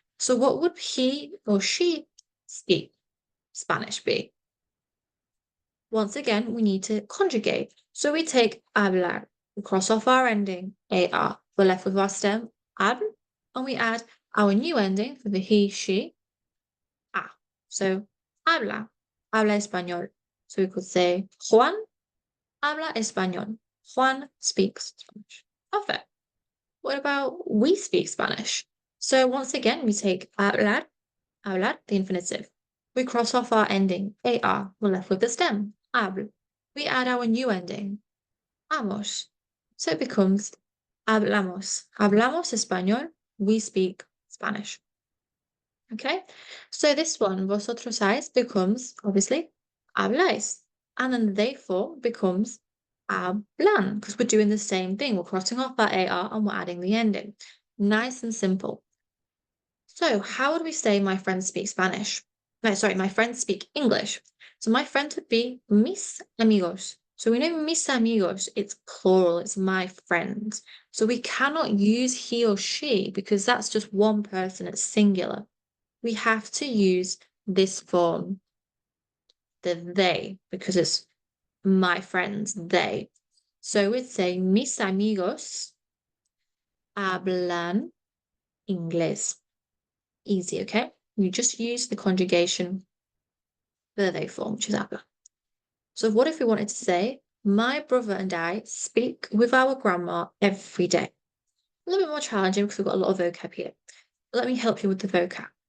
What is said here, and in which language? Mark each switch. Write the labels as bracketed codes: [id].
[en] So what would he or she speak Spanish be? Once again, we need to conjugate. So we take hablar, we cross off our ending, AR. We're left with our stem, ab, and we add our new ending for the he, she, a. [es] So habla español. [en] So we could say Juan [es] habla español. [en] Juan speaks Spanish. Perfect. What about we speak Spanish? So once again, we take hablar, the infinitive. We cross off our ending, AR. We're left with the stem, habl. We add our new ending, amos. So it becomes hablamos. [es] Hablamos español. [en] We speak Spanish. Okay, so this one, vosotros becomes, obviously, habláis. And then the they form becomes hablan, because we're doing the same thing. We're crossing off our AR and we're adding the ending. Nice and simple. So how would we say my friends speak Spanish? No, sorry, my friends speak English. So my friends would be mis amigos. So we know mis amigos, it's plural, it's my friends. So we cannot use he or she because that's just one person, it's singular. We have to use this form, the they, because it's my friends, they. So we'd say [es] mis amigos hablan inglés. [en] Easy, okay? You just use the conjugation for the they form, which is habla. So what if we wanted to say, my brother and I speak with our grandma every day? A little bit more challenging because we've got a lot of vocab here. But let me help you with the vocab.